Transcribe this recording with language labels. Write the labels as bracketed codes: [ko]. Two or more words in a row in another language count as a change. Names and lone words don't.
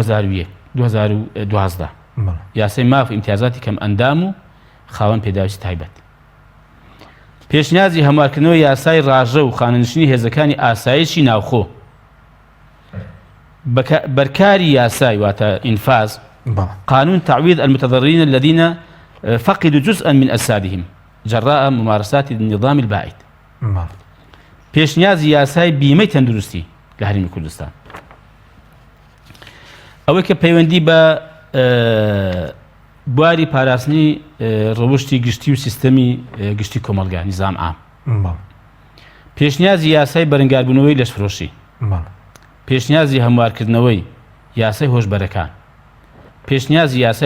[ckb] 2012 یاسای ماف ئیمتیازاتی کەم ئەندام و خاوەن پێداویستی تایبەت پێشنیازی هەموارکردنەوەی یاسای ڕاژە و خانەنشینی هێزەکانی ئاسایشی ناوخۆ بەرکاری یاسای واتە [ar] ئینفاز قانون تعويض المتضررين الذين فقدوا جزءا من أجسادهم جراء ممارسات النظام البائد [ckb] پێشنیازی یاسای بیمەی تەندروستی لە هەرێمی کوردستان ئەوەی کە پەیوەندی بە بواری پاراستنی ڕەوشتی گشتی و سیستەمی گشتی کۆمەڵگا [ar] نیزام عام [ckb] پێشنیازی یاسای بەرەنگاربوونەوەی لەشفرۆشی پێشنیازی هەموارکردنەوەی یاسای هۆشبەرەکان پێشنیازی یاسای